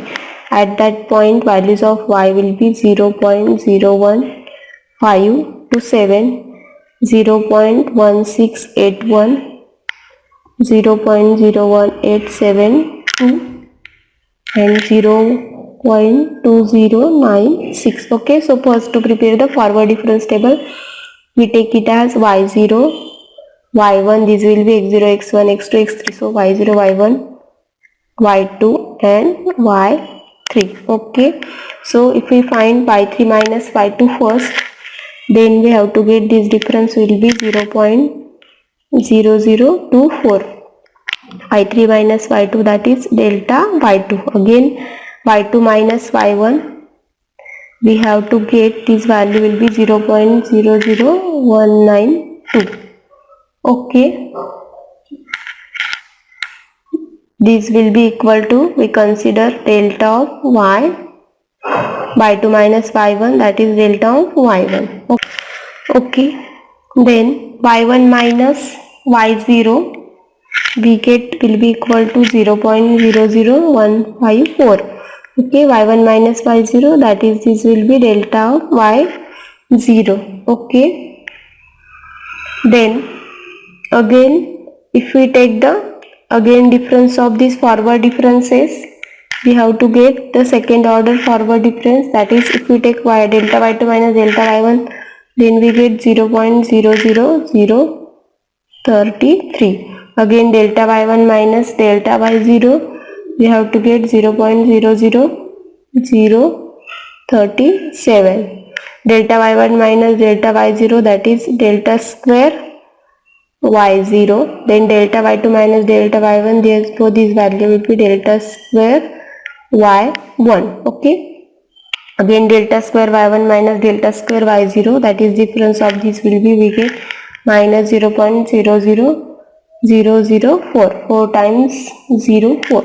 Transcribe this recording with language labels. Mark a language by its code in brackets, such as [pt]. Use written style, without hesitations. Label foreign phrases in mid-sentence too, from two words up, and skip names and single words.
[en] At that point values of y will be 0.01527, 0.1681, 0.01872 and 0.2096. Okay, so first to prepare the forward difference table, we take it as y0, y1, this will be x0, x1, x2, x3. So y0, y1, y2 and y3. Okay, so if we find y3 minus y2 first, then we have to get this difference will be 0.0024. y3 minus y2, that is delta y2. Again y2 minus y1, we have to get this value will be 0.00192. okay, this will be equal to, we consider delta of y by 2 minus y1, that is delta of y1. Okay, then y1 minus y0 we get will be equal to 0.00154. okay, y1 minus y0, that is this will be delta of y0. okay, then again if we take the difference of these forward differences, we have to get the second order forward difference, that is if we take delta y2 minus delta y1, then we get 0.00033. again delta y1 minus delta y0, we have to get 0.00037. delta y1 minus delta y0, that is delta square y0, then delta y2 minus delta y1, therefore this value will be delta square y1. okay, again delta square y1 minus delta square y0, that is difference of this will be, we get minus 0.00004, 4 times 0, 4.